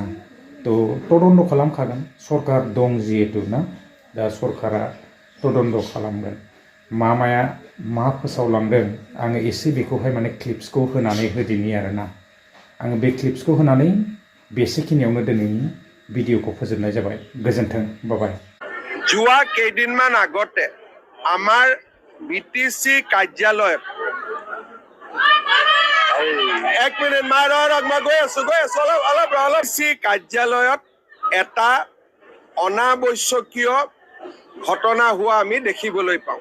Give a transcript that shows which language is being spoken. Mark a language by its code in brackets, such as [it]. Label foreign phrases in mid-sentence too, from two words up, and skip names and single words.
[brx] थ' तदन्त खालामखागोन, सरकार दं जिहेतु ना। दा सरकारा तदन्त खालामगोन। मामाया मा फोसावलांदों आङो एसे बेखौहाय माने क्लिप्सखौ होनानै होदिनि आरोना। आङो बे क्लिप्सखौ होनानै बेसेखिनियावनो दिनैनि भिडिअखौ फोजोबनाय जाबाय। गोजोन्थों, बाय। [as] যোৱা কেইদিনমান আগতে আমাৰ বিটিচি কাৰ্যালয়ত এক মিনিট মই গৈ আছো অলপ কাৰ্যালয়ত এটা অনাৱশ্যকীয় ঘটনা হোৱা আমি দেখিবলৈ পাওঁ।